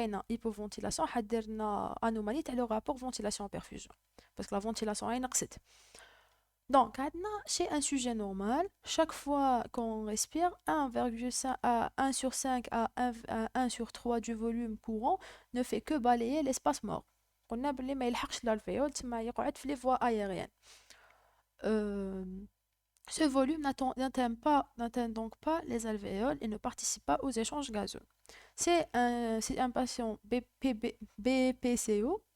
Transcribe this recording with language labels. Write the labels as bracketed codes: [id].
[ar] باينة [fr] hypoventilation [ar] حدير لنا [fr] anomalie تاع le rapport ventilation-perfusion parce que la ventilation est [ar] نقصت. [fr] Donc, c'est un sujet normal. Chaque fois qu'on respire, 1,5 à 1 sur 5 à 1 sur 3 du volume courant ne fait que balayer l'espace mort. On a [ar] بلي ما يلحقش l'alvéole تما يقعد في [fr] les voies aériennes. Ce volume n'atteint donc pas les alvéoles et ne participe pas aux échanges gazeux. C'est un patient BPCO